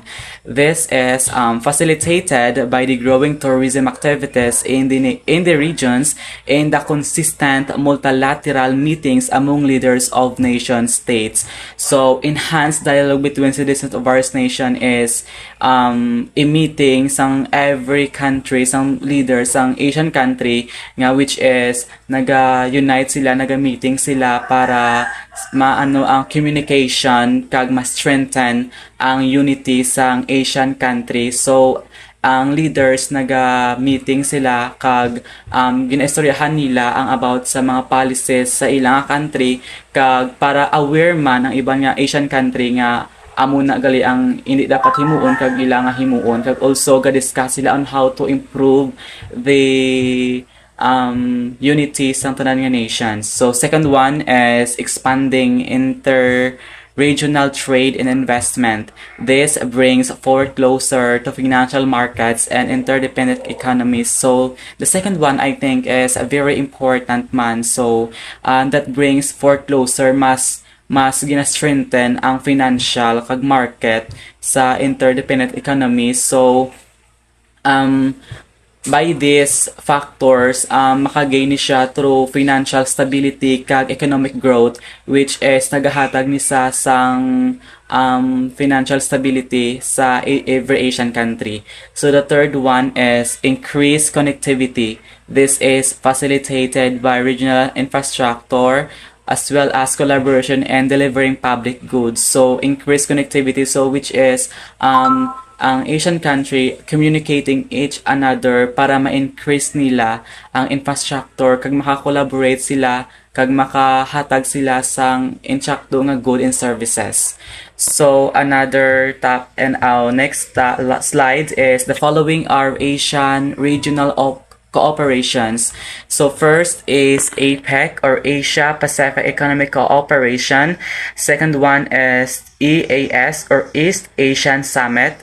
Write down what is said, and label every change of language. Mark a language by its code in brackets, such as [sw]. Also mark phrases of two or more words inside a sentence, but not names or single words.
[en] This is facilitated by the growing tourism activities in the regions and the consistent multilateral meetings among leaders of nation states. So, enhanced dialogue between citizens of various nations is a meeting sang every country, [hil] sang leaders, sang [en] Asian country, [hil] nga [en] which is [hil] naga-unite sila, naga-meeting sila para maano ang communication kag ma-strengthen ang unity sang [en] Asian country. [hil] So, ang leaders naga-meeting sila kag ginaistoryahan nila ang about sa mga policies sa ilang country kag para aware man ang ibang nga [en] Asian country [hil] nga amo na gali ang hindi dapat himuon kag ilang nga himuon kag also ga-discuss sila [en] on how to improve the unity [hil] sa tanan nga nations. [en] So second one is expanding regional trade and investment. This brings forward closer to financial markets and interdependent economies. So the second one I think is a very important man. So that brings forward closer [hil] mas gina-strengthen ang [en] financial kag market sa interdependent economies. So by these factors, [hil] makagain ni siya [en] through financial stability [hil] kag [en] economic growth, which is [hil] nagahatag ni sa sang [en] financial stability [hil] sa [en] every Asian country. So the third one is increased connectivity. This is facilitated by regional infrastructure as well as collaboration and delivering public goods. So increased connectivity, so which is [hil] ang [en] Asian country communicating each another [hil] para ma-increase nila ang infrastructure kag maka-collaborate sila kag makahatag sila sang insakto nga [en] good and services. So another top and our next slide is the following are Asian regional cooperations. So first is APEC or Asia Pacific Economic Cooperation. Second one is EAS or East Asian Summit.